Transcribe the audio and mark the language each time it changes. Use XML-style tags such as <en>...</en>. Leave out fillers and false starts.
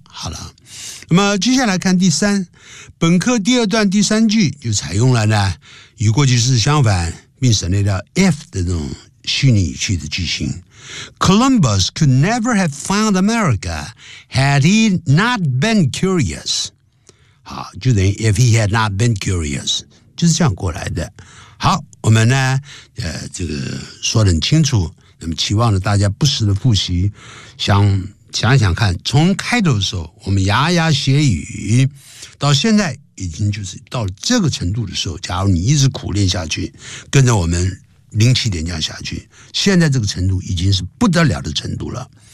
<zh>好了，那么接下来看第三，本课第二段第三句就采用了呢与过去式相反并省略掉 if 的这种虚拟语气的句型。</zh> <en>Columbus could never have found America had he not been curious.</en> <zh>好，就等于</zh> <en>if he had not been curious，</en> <zh>就是这样过来的。好，我们呢，这个说得很清楚。那么期望着大家不时的复习，想想看，从开头的时候我们牙牙学语，到现在已经就是到了这个程度的时候，假如你一直苦练下去，跟着我们零七点这样下去，现在这个程度已经是不得了的程度了。</zh>